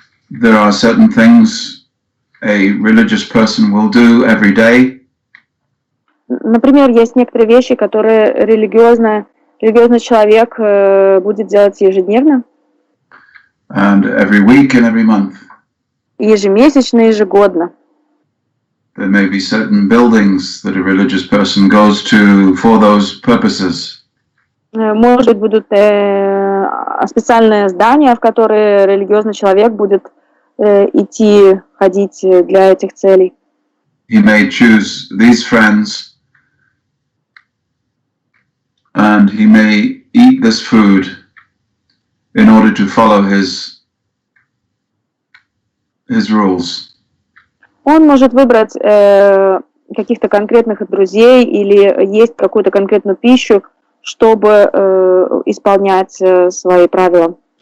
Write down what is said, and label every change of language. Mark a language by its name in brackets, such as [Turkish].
[English] There are certain things a religious person will do every day. [Russian] Например, есть некоторые вещи, которые религиозный человек будет делать ежедневно. [English] And every week and every month. [Russian] Ежемесячно, ежегодно. [English] There may be certain buildings that a religious person goes to for those purposes. [Russian] Может быть, будут специальные здания, в которые религиозный человек будет идти, ходить для этих целей. [English] He may choose these friends, and he may eat this food in order to follow his rules. [Russian] Он может выбрать каких-то конкретных друзей или есть какую-то конкретную пищу, чтобы исполнять свои правила.